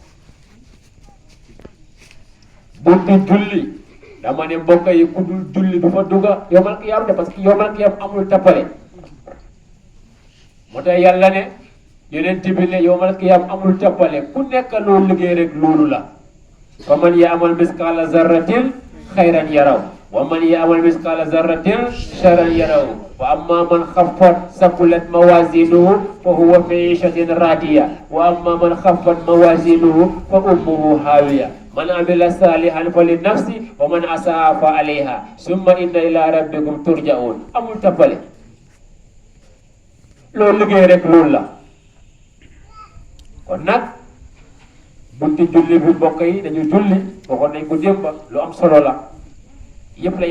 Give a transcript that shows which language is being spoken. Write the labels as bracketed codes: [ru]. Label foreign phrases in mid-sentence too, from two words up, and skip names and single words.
[wo] bunti julli dama ne mbokk yi ku dul julli du fa dugga [ar] يوم القيامة [wo] de [fr] parce que [ar] يوم القيامة [wo] amul tappale moo tax yàlla ne yonent bi ne [ar] يوم القيامة [wo] amul tappale ku nekk loolu liggéey rek loolu la fa [ar] من يعمل مثقال ذرة خيرا يره ومن يعمل مثقال ذرة شرا يره وأما من خفت ثقلت موازينه فهو في عيشة راضية وأما من خفت موازينه فأمه هاوية من عمل صالحا فلنفسه ومن أساء فعليها ثم إن إلى ربكم ترجعون. [wo] amul tappale loolu liggéey rek loolu la. kon nag bunti julli bi mbokk yi dañu julli waxoon nañ ko démb lu am solo la yëpp la